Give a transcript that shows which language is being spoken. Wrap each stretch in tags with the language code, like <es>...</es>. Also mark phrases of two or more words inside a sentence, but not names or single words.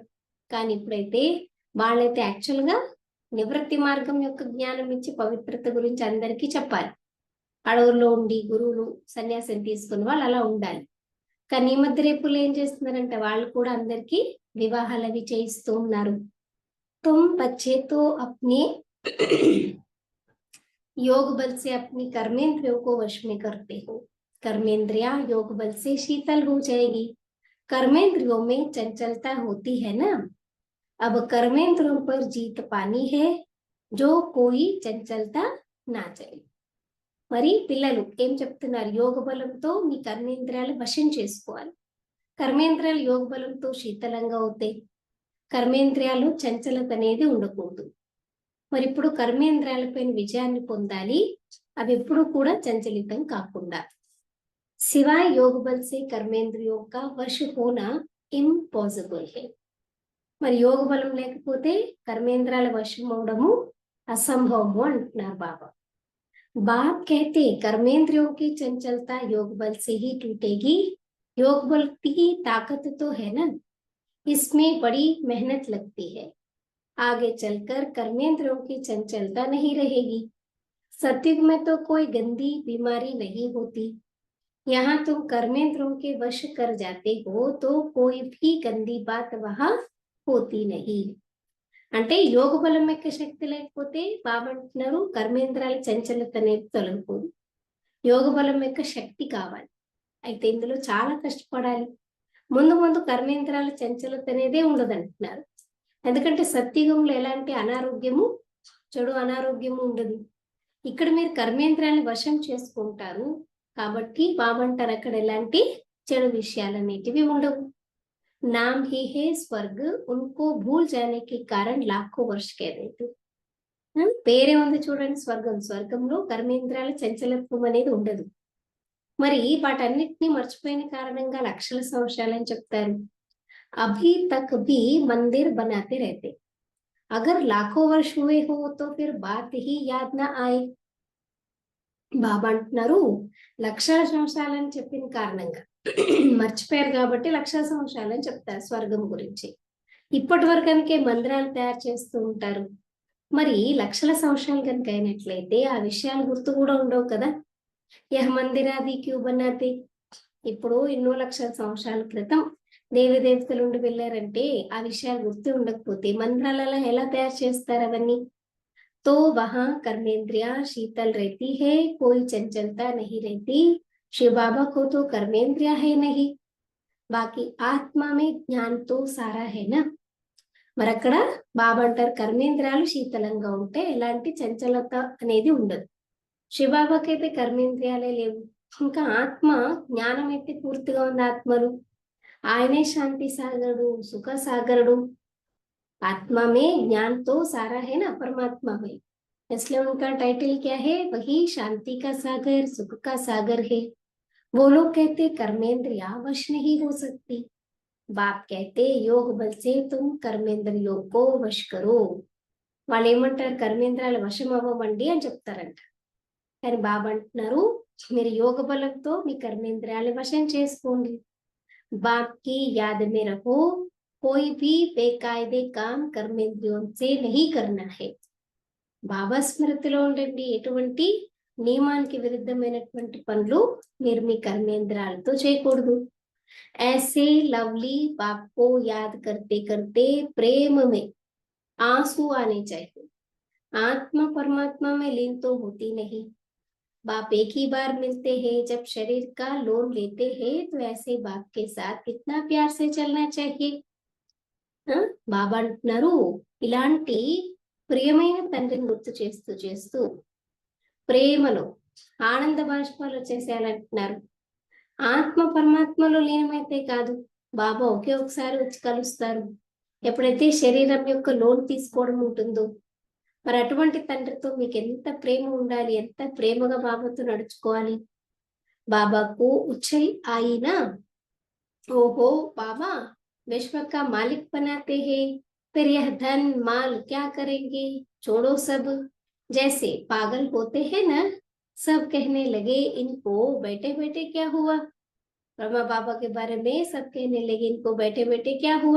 <te>కానీ ఇప్పుడైతే వాళ్ళైతే యాక్చువల్ గా నివృత్తి మార్గం యొక్క జ్ఞానం ఇచ్చి పవిత్రత గురించి అందరికీ చెప్పాలి. అడవుల్లో ఉండి గురువులు సన్యాసం తీసుకుని వాళ్ళు అలా ఉండాలి. కానీ ఈ మధ్య రేపులు ఏం చేస్తున్నారంటే వాళ్ళు కూడా అందరికీ వివాహాలు అవి చేయిస్తూ ఉన్నారు.</te> <hi>तुम बच्चे तो अपने योग बल से अपनी कर्मेंद्रियों को वश में करते हो. कर्मेंद्रिया योग बल से शीतल हो जाएगी. कर्मेंद्रियों में चंचलता होती है ना, अब कर्मेंद्रियों पर जीत पानी है, जो कोई चंचलता ना जाए.</hi> <te>మరి పిల్లలు ఏం చెప్తున్నారు, యోగ బలంతో మీ కర్మేంద్రియాలు వశం చేసుకోవాలి. కర్మేంద్రియాలు యోగ బలంతో శీతలంగా అవుతాయి. కర్మేంద్రియాలు చంచలత అనేది ఉండకూడదు. మరి ఇప్పుడు కర్మేంద్రియాలపైన విజయాన్ని పొందాలి, అవి ఎప్పుడు కూడా చంచలితం కాకుండా.</te> <hi>सिवाय योग बल से कर्मेंद्रियों का वश होना इम्पॉसिबल है.</hi> <te>మరి యోగ బలం లేకపోతే కర్మేంద్రాల వశం అవడము అసంభవము అంటున్నారు బాబా.</te> <hi>बाप कहते कर्मेंद्रियों की चंचलता योग बल से ही टूटेगी. योग बल की ताकत तो है ना, इसमें बड़ी मेहनत लगती है. आगे चलकर कर्मेंद्रियों की चंचलता नहीं रहेगी. सत्युग में तो कोई गंदी बीमारी नहीं होती. यहाँ तुम कर्मेंद्रियों के वश कर जाते हो तो कोई भी गंदी बात वहां होती नहीं.</hi> <te>అంటే యోగ బలం యొక్క శక్తి లేకపోతే బాబా అంటున్నారు కర్మేంద్రాల చంచలత అనేది తొలగిపోదు. యోగ బలం యొక్క శక్తి కావాలి. అయితే ఇందులో చాలా కష్టపడాలి. ముందు ముందు కర్మేంద్రాల చంచలత అనేదే ఉండదంటున్నారు. ఎందుకంటే సత్యుగంలో ఎలాంటి అనారోగ్యము, చెడు అనారోగ్యము ఉండదు. ఇక్కడ మీరు కర్మేంద్రాన్ని వశం చేసుకుంటారు కాబట్టి బాబా అంటారు అక్కడ ఎలాంటి చెడు విషయాలు అనేటివి ఉండవు.</te> <hi>नाम ही है स्वर्ग, उनको भूल जाने के कारण लाखों वर्ष कह देते.</hi> <te>పేరే ఉంది చూడండి స్వర్గం. స్వర్గంలో కర్మేంద్రాల చంచలత్వం అనేది ఉండదు. మరి వాటన్నిటిని మర్చిపోయిన కారణంగా లక్షల సంవత్సరాలని చెప్తారు.</te> <hi>अभी तक भी मंदिर बनाते रहते, अगर लाखों वर्ष हुए हो तो फिर बात ही याद ना आए.</hi> <te>బాబా అంటున్నారు లక్షల సంవత్సరాలని చెప్పిన కారణంగా మర్చిపోయారు కాబట్టి లక్షల సంవత్సరాలని చెప్తారు స్వర్గం గురించి. ఇప్పటి వరకు కనుక మందిరాలు తయారు చేస్తూ ఉంటారు. మరి లక్షల సంవత్సరాలు కనుక అయినట్లయితే ఆ విషయాలు గుర్తు కూడా ఉండవు కదా.</te> <hi>यह मंदिरादि क्यों बनाते,</hi> <te>ఇప్పుడు ఎన్నో లక్షల సంవత్సరాల క్రితం దేవదేవతలు ఉండి వెళ్ళారంటే ఆ విషయాలు గుర్తు ఉండకపోతే మందిరాలలో ఎలా తయారు చేస్తారు అవన్నీ.</te> <hi>तो वहां कर्मेंद्रिया शीतल रहती है, कोई चंचलता नहीं रहती. शिव बाबा को तो कर्मेंद्रिया है नहीं, बाकी आत्मा में ज्ञान तो सारा है ना.</hi> <te>మరి అక్కడ బాబా అంటారు కర్మేంద్రియాలు శీతలంగా ఉంటే ఎలాంటి చంచలత అనేది ఉండదు. శివబాబాకి అయితే కర్మేంద్రియాలే లేవు. ఇంకా ఆత్మ జ్ఞానం అయితే పూర్తిగా ఉంది. ఆత్మలు ఆయనే శాంతి సాగరుడు, సుఖ సాగరుడు.</te> <hi>आत्मा में ज्ञान तो सारा है ना परमात्मा में, इसलिए उनका टाइटल क्या है, वही शांति का सागर, सुख का सागर है. वो लोग कहते कर्मेंद्रिया वश नहीं हो सकती. बाप कहते योग बल से तुम कर्मेंद्रियों को वश करो.</hi> <te>వాళ్ళు ఏమంటారు కర్మేంద్రాల వశం అవ్వండి అని చెప్తారంట. కానీ బాబా అంటున్నారు మీరు యోగ బలంతో మీ కర్మేంద్రియాల వశం చేసుకోండి.</te> <hi>बाप की याद में रहो, कोई भी बेकायदे काम कर्मेंद्रियों से नहीं करना है.</hi> <te>బాబా స్మృతిలో ఉండండి, ఎటువంటి నియమానికి విరుద్ధమైనటువంటి పనులు మీరు మీ కర్మేంద్రాలతో చేయకూడదు.</te> <hi>ऐसे लवली बाप को याद करते करते प्रेम में आंसू आने चाहिए. आत्मा परमात्मा में लीन तो होती नहीं. बाप एक ही बार मिलते हैं जब शरीर का लोन लेते हैं, तो ऐसे बाप के साथ कितना प्यार से चलना चाहिए.</hi> <te>బాబా అంటున్నారు ఇలాంటి ప్రియమైన తండ్రిని గుర్తు చేస్తూ చేస్తూ ప్రేమలో ఆనంద బాష్పాలు వచ్చేసేయాలంటున్నారు. ఆత్మ పరమాత్మలో లీనమైతే కాదు, బాబా ఒకే ఒకసారి వచ్చి కలుస్తారు. ఎప్పుడైతే శరీరం యొక్క లోన్ తీసుకోవడం ఉంటుందో, మరి అటువంటి తండ్రితో మీకు ఎంత ప్రేమ ఉండాలి, ఎంత ప్రేమగా బాబాతో నడుచుకోవాలి.</te> <hi>बाबा को उछल आया ना, ओहो बाबा विश्व का मालिक बनाते हैं, फिर यह धन माल क्या करेंगे, छोड़ो सब। जैसे पागल होते हैं ना, सब कहने लगे इनको बैठे बैठे क्या हुआ। ब्रह्मा बाबा के बारे में सब कहने लगे इनको बैठे बैठे क्या हुआ।</hi>